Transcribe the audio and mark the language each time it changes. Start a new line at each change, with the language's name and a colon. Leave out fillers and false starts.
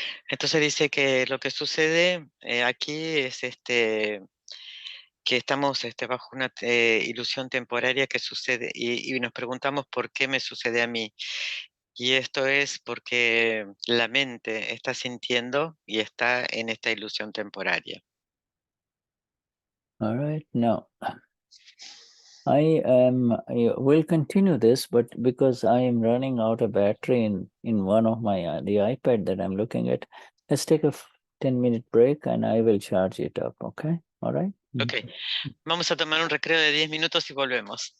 Spanish: Entonces dice que lo que sucede aquí es que estamos bajo una ilusión temporaria que sucede y nos preguntamos por qué me sucede a mí. Y esto es porque la mente está sintiendo y está en esta ilusión temporaria.
English: All right. Now, I will continue this, but because I am running out of battery in one of my the iPad that I'm looking at, let's take a 10-minute break and I will charge it up. Okay. All right. Okay.
Spanish: Vamos a tomar un recreo de 10 minutos y volvemos.